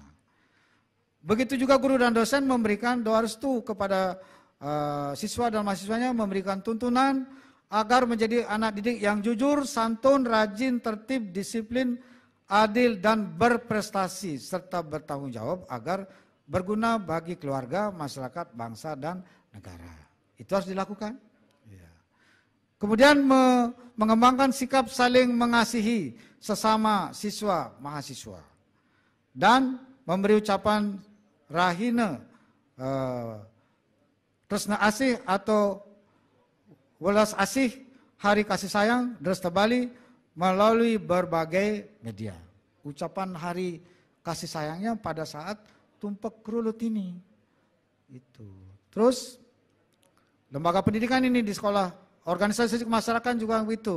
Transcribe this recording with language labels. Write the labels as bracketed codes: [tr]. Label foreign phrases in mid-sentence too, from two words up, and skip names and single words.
[id] Begitu juga guru dan dosen memberikan doa restu kepada siswa dan mahasiswanya, memberikan tuntunan agar menjadi anak didik yang jujur, santun, rajin, tertib, disiplin, adil, dan berprestasi, serta bertanggung jawab agar berguna bagi keluarga, masyarakat, bangsa, dan negara. Itu harus dilakukan. Ya. Kemudian mengembangkan sikap saling mengasihi sesama siswa, mahasiswa. Dan memberi ucapan [ban] rahina, tresna asih [id] atau welas asih, hari kasih sayang, Dresta Bali melalui berbagai media. Ucapan hari kasih sayangnya pada saat tumpek kerulut ini. Itu. Terus lembaga pendidikan ini di sekolah, organisasi masyarakat juga begitu.